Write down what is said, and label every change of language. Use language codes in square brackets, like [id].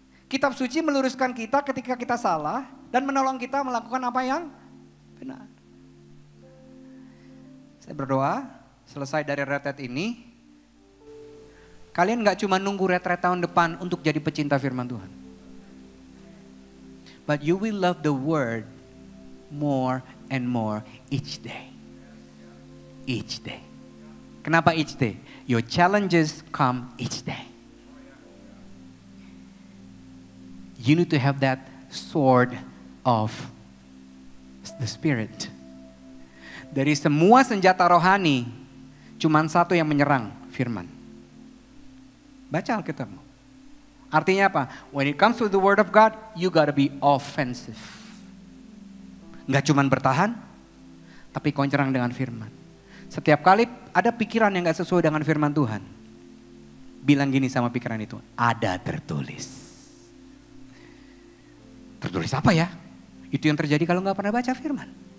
[id] Kitab suci meluruskan kita ketika kita salah dan menolong kita melakukan apa yang benar. Saya berdoa selesai dari retret ini, kalian gak cuma nunggu retret tahun depan untuk jadi pecinta firman Tuhan. [en] But you will love the word more and more each day. Each day. [id] Kenapa [en] each day? Your challenges come each day. You need to have that sword of the Spirit. [id] Dari semua senjata rohani, cuman satu yang menyerang, firman. Baca Alkitabmu. Artinya apa? [en] When it comes to the word of God, you gotta be offensive. [id] Nggak cuman bertahan, tapi kau nyerang dengan firman. Setiap kali ada pikiran yang gak sesuai dengan firman Tuhan, bilang gini sama pikiran itu, ada tertulis. Tertulis apa ya? Itu yang terjadi kalau gak pernah baca firman.